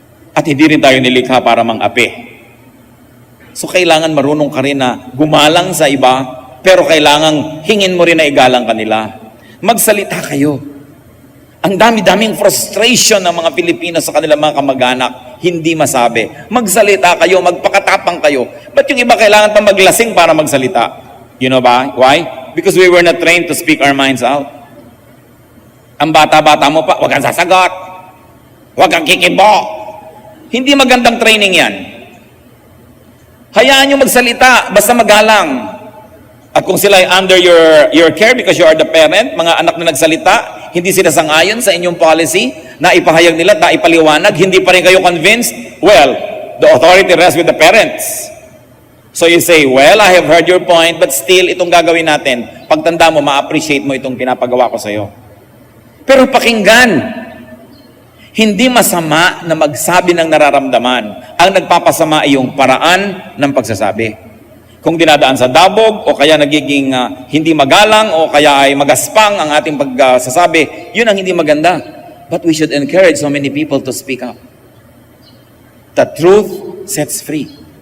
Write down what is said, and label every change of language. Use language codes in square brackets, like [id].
[tl] At hindi rin tayo nilikha para mang-api. So kailangan marunong ka rin na gumalang sa iba, pero kailangan hingin mo rin na igalang kanila. Magsalita kayo. Ang dami-daming frustration ng mga Pilipino sa kanilang mga kamag-anak, hindi masabi. Magsalita kayo, magpakatapang kayo. Ba't yung iba kailangan pa maglasing para magsalita? [en] You know [tl] ba? [en] Why? Because we were not trained to speak our minds out. [tl] Ang bata-bata mo pa, huwag kang sasagot. Huwag kang kikibo. Hindi magandang training yan. Hayaan nyo magsalita, basta magalang. At kung sila ay [en] under your care because you are the parent, [tl] mga anak na nagsalita, hindi sila sang-ayon sa inyong policy, na ipahayag nila, na ipaliwanag, hindi pa rin kayo convinced, [en] well, the authority rests with the parents. So you say, well, I have heard your point, but still, [tl] itong gagawin natin, pagtanda mo, ma-appreciate mo itong pinapagawa ko sa'yo. Pero pakinggan, hindi masama na magsabi ng nararamdaman. Ang nagpapasama ay yung paraan ng pagsasabi. Kung dinadaan sa dabog, o kaya nagiging hindi magalang, o kaya ay magaspang ang ating pagsasabi, yun ang hindi maganda. [en] But we should encourage so many people to speak up. The truth sets free.